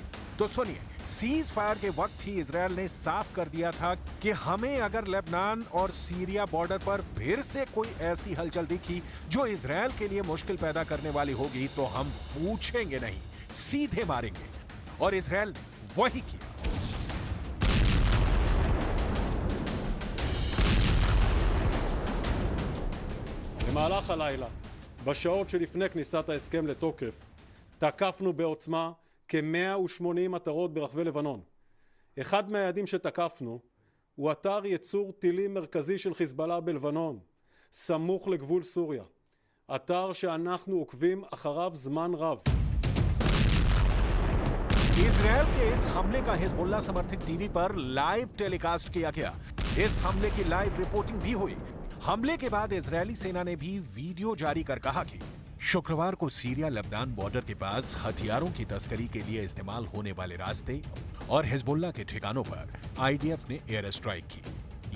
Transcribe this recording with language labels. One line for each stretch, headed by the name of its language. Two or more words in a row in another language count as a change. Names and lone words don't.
Hindi: तो सुनिए,
English: cease fire
Hindi: के वक्त ही इजरायल ने साफ कर दिया था कि हमें अगर लेबनान और सीरिया बॉर्डर पर फिर से कोई ऐसी हलचल दिखी जो इजरायल के लिए मुश्किल पैदा करने वाली होगी तो हम पूछेंगे नहीं, सीधे मारेंगे। और इजरायल ने वही किया।
Hebrew: במהלך הלילה, בשעות שלפני כניסת ההסכם לתוקף, תקפנו בעוצמה כ-180 מטרות ברחבי לבנון. אחד מהיעדים שתקפנו הוא אתר ייצור טילים מרכזי של חיזבאללה בלבנון, סמוך לגבול סוריה. אתר שאנחנו עוקבים אחריו זמן רב.
Hindi: इजरायल के इस हमले का हिजबुल्लाह समर्थित टीवी पर
English: live telecast
Hindi: किया गया। इस हमले की
English: live reporting
Hindi: भी हुई। हमले के बाद इजरायली सेना ने भी वीडियो जारी कर कहा कि शुक्रवार को सीरिया लेबनान बॉर्डर के पास हथियारों की तस्करी के लिए इस्तेमाल होने वाले रास्ते और हिजबुल्लाह के ठिकानों पर आईडीएफ ने
English: air strike
Hindi: की।